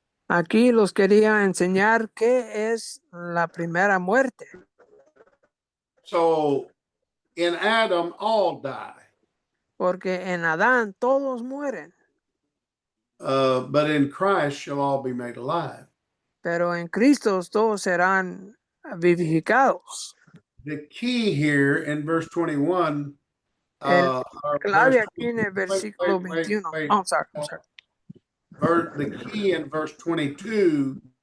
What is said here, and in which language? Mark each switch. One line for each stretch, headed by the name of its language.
Spanish: Aquí los quería enseñar qué es la primera muerte.
English: So in Adam, all die.
Spanish: Porque en Adán todos mueren.
English: But in Christ shall all be made alive.
Spanish: Pero en Cristo todos serán vivificados.
English: The key here in verse 21.
Spanish: El
English: or
Spanish: clave
English: verse
Spanish: aquí en el versículo 21.
English: wait. Oh, sorry. The key in verse 22.